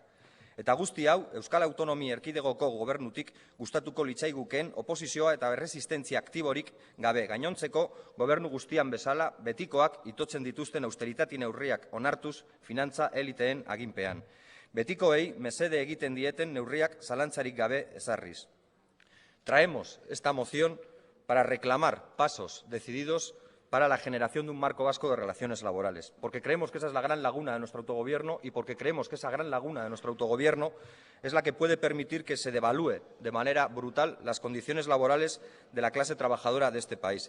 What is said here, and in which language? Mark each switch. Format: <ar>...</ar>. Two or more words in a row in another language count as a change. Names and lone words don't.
<eu>Eta guzti hau, Euskal Autonomia Erkidegoko gobernutik gustatuko litzaigukeen oposizioa eta erresistentzia aktiborik gabe gainontzeko gobernu guztian bezala betikoak itotzen dituzten austeritati neurriak onartuz finantza eliteen aginpean. Betikoei mesede egiten dieten neurriak zalantzarik gabe ezarriz.</eu> <es>Traemos esta moción para reclamar pasos decididos para la generación de un marco vasco de relaciones laborales, porque creemos que esa es la gran laguna de nuestro autogobierno y porque creemos que esa gran laguna de nuestro autogobierno es la que puede permitir que se devalúe de manera brutal las condiciones laborales de la clase trabajadora de este país.</es>